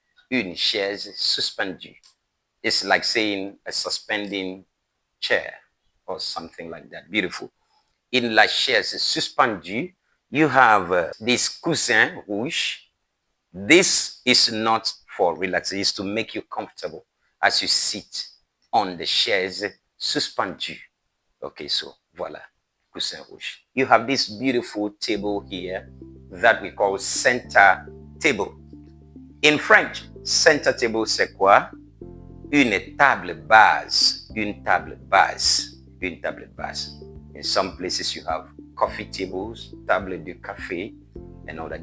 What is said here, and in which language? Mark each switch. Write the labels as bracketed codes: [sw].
[fr] Une chaise suspendue. [en] It's like saying a suspending chair or something like that. Beautiful. In la chaise suspendue, you have this [fr] coussin rouge. [en] This is not for relaxation, it's to make you comfortable as you sit on the chaise suspendue. Okay, so [fr] voila, coussin rouge. [en] You have this beautiful table here that we call center table. In French, center table, [fr] c'est quoi? Une table base. Une table base. Une table base. [en] In some places you have coffee tables, [fr] table de café, [en] and all that.